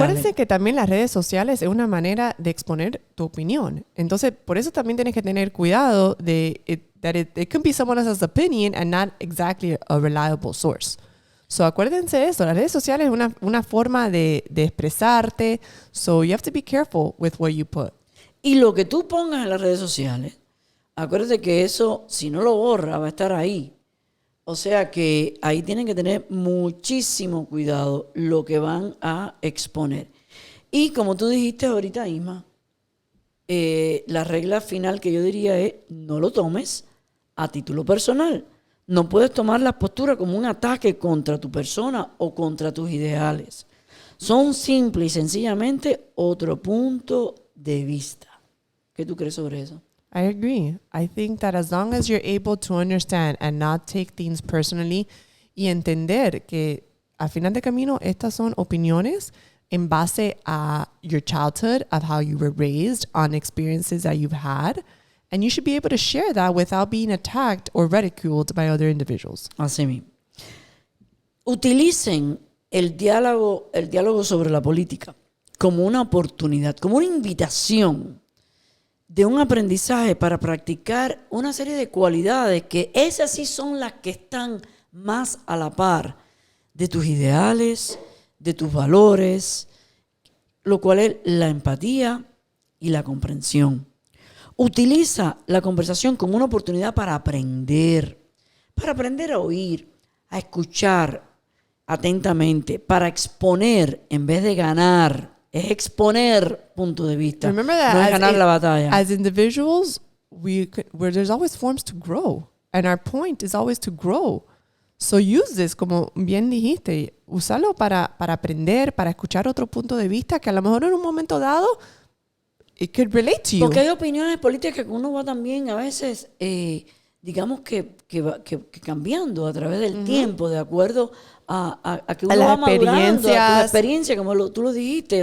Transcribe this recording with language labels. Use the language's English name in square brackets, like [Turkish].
[Spanish] Acuérdense que también las redes sociales es una manera de exponer tu opinión. Entonces, por eso también tienes que tener cuidado de [English] that it can be someone else's opinion and not exactly a reliable source. [Spanish] So, acuérdense de eso. Las redes sociales es una forma de expresarte. [English] So, you have to be careful with what you put. [Spanish] Y lo que tú pongas en las redes sociales, acuérdate que eso, si no lo borra, va a estar ahí. O sea que ahí tienen que tener muchísimo cuidado lo que van a exponer. Y como tú dijiste ahorita, Isma, la regla final que yo diría es no lo tomes a título personal. No puedes tomar la postura como un ataque contra tu persona o contra tus ideales. Son simple y sencillamente otro punto de vista. ¿Qué tú crees sobre eso? [English] I agree. I think that as long as you're able to understand and not take things personally [Spanish] y entender que al final de camino estas son opiniones en base a [English] your childhood, of how you were raised, on experiences that you've had, and you should be able to share that without being attacked or ridiculed by other individuals. [Spanish] Así mismo. Utilicen el diálogo sobre la política como una oportunidad, como una invitación de un aprendizaje para practicar una serie de cualidades que esas sí son las que están más a la par de tus ideales, de tus valores, lo cual es la empatía y la comprensión. Utiliza la conversación como una oportunidad para aprender a oír, a escuchar atentamente, para exponer en vez de ganar. Es exponer punto de vista. [English] Remember that [Spanish] no es ganar la batalla. [English] As individuals, there's always forms to grow. And our point is always to grow. So use this, [Spanish] como bien dijiste, úsalo para aprender, para escuchar otro punto de vista que a lo mejor en un momento dado [English] it could relate to you. [Spanish] Porque hay opiniones políticas que uno va también a veces, digamos que cambiando a través del tiempo, de acuerdo a que uno va madurando, a tu experiencia, como tú lo dijiste.